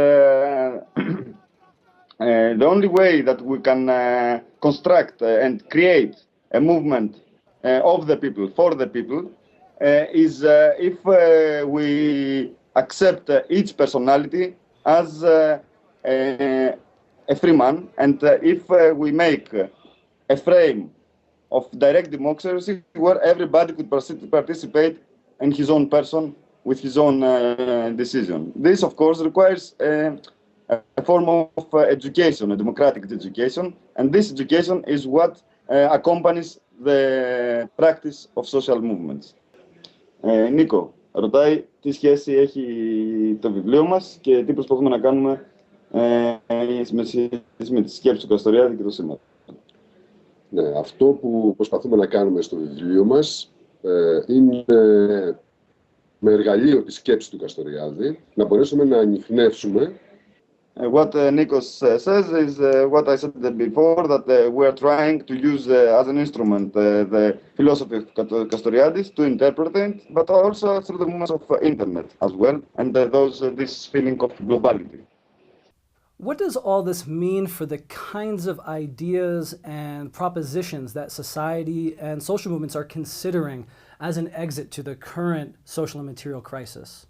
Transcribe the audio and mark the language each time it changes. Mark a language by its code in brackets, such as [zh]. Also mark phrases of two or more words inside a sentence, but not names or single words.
[en] the only way that we can construct and create a movement of the people, for the people, is if we accept each personality as a free man, and if we make a frame of direct democracy where everybody could participate in his own person with his own decision. This, of course, requires a form of education, a democratic education, and this education is what accompanies the practice of social movements. [el] Νίκο, ρωτάει τι σχέση έχει το βιβλίο μας και τι προσπαθούμε να κάνουμε με τη σκέψη του Καστοριάδη και το σήμερα. Ναι, αυτό που προσπαθούμε να κάνουμε στο βιβλίο μας είναι με εργαλείο τη σκέψη του Καστοριάδη να μπορέσουμε να ανιχνεύσουμε [en] What Nikos says is what I said before, that we are trying to use as an instrument the philosophy of Castoriadis to interpret it, but also through the movements of internet as well, and this feeling of globality. What does all this mean for the kinds of ideas and propositions that society and social movements are considering as an exit to the current social and material crisis?